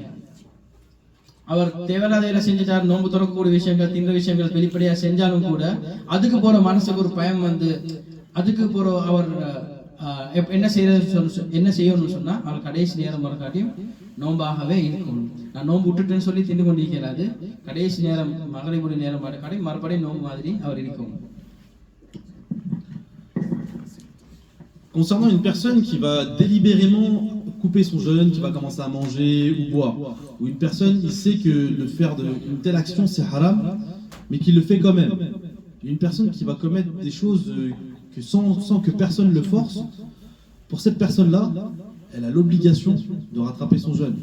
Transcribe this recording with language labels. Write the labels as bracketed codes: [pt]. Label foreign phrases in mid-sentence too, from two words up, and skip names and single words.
[ta] அவர் தேவையில்லாத வேலை செஞ்சுட்டார், நோன்பு திறக்கக்கூடிய விஷயங்கள் தின்ற விஷயங்கள் வெளிப்படையா செஞ்சாலும் கூட அதுக்கு போற மனசுக்கு ஒரு பயம் அதுக்கு போற அவர் என்ன செய்யணும்னு சொன்னா அவர் கடைசி நேரம் வரக்காட்டியும் நோன்பாகவே இருக்கணும். நான் நோன்பு விட்டுட்டேன்னு சொல்லி தின்னு கொண்டிருக்கிறாரு, கடைசி நேரம் மகரிபுடைய நேரம் வரக்காட்டி மறுபடியும் நோன்பு மாதிரி அவர் இருக்கணும். [fr] Concernant une personne qui va délibérément couper son jeûne, qui va commencer à manger ou boire, ou une personne qui sait que de faire une telle action c'est haram, mais qui le fait quand même. Une personne qui va commettre des choses sans que personne le force, pour cette personne-là, elle a l'obligation de rattraper son jeûne.